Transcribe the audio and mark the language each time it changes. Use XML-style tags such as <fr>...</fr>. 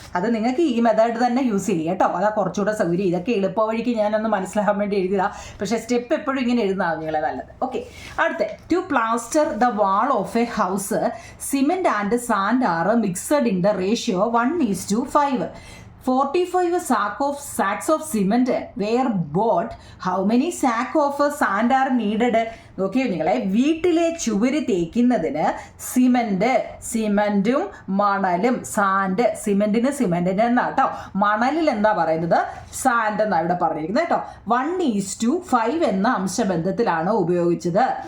<ml>അത് നിങ്ങൾക്ക് ഈ മെത്തേഡ് തന്നെ യൂസ് ചെയ്യുക കേട്ടോ. അതാ കുറച്ചുകൂടെ സൗകര്യം. ഇതൊക്കെ എളുപ്പ വഴിക്ക് ഞാനൊന്ന് മനസ്സിലാക്കാൻ വേണ്ടി എഴുതിയതാ. പക്ഷേ സ്റ്റെപ്പ് എപ്പോഴും ഇങ്ങനെ എഴുതുന്നതാണ് നിങ്ങളെ നല്ലത്. ഓക്കെ, അടുത്ത</ml> <en>To plaster the wall of a house cement and sand are mixed in the ratio 1:5. 45 sacks of cement were bought. How many sacks of sand are needed?</en> <ml>നോക്കിയോ നിങ്ങളെ, വീട്ടിലെ ചുവര് തേക്കുന്നതിന് സിമെൻറ്റും മണലും സിമെൻറ്റിന് എന്നാട്ടോ, മണലിൽ എന്താ പറയുന്നത്? സാൻഡ് എന്നാണ് ഇവിടെ പറഞ്ഞിരിക്കുന്നത് കേട്ടോ. 1:5 എന്ന അംശബന്ധത്തിലാണ് ഉപയോഗിച്ചത്.</ml>